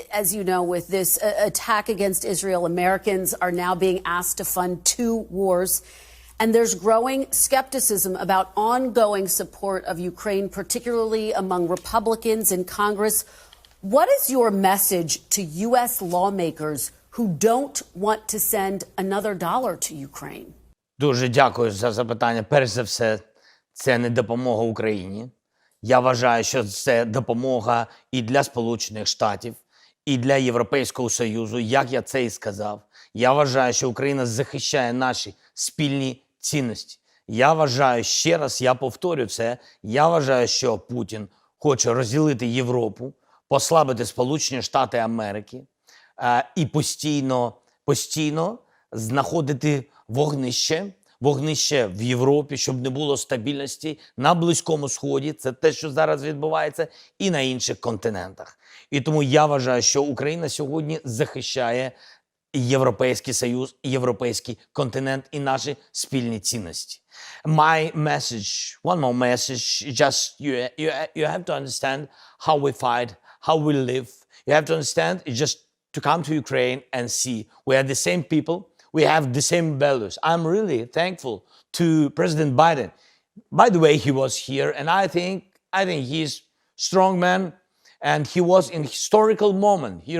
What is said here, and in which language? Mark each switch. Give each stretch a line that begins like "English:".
English: As you know, with this attack against Israel, Americans are now being asked to fund 2 wars. And there's growing skepticism about ongoing support of Ukraine, particularly among Republicans in Congress. What is your message to U.S. lawmakers who don't want to send another dollar to Ukraine?
Ukrainian: Дуже дякую за запитання. Перш за все, це не допомога Україні. Я вважаю, що це допомога і для Сполучених Штатів, і для Європейського Союзу, як я це і сказав. Я вважаю, що Україна захищає наші спільні цінності. Я вважаю, ще раз я повторю це, я вважаю, що Путін хоче розділити Європу, послабити Сполучені Штати Америки і постійно знаходити вогнище в Європі, щоб не було стабільності на Близькому Сході. Це те, що зараз відбувається, і на інших континентах. І тому я вважаю, що Україна сьогодні захищає Європейський Союз, Європейський континент і наші спільні цінності.
English: My message, one more message, just you have to understand how we fight, how we live. You have to understand, it's just to come to Ukraine and see we are the same people, we have the same values. I'm really thankful to President Biden. By the way, he was here, and I think he's strong man, and he was in historical moment.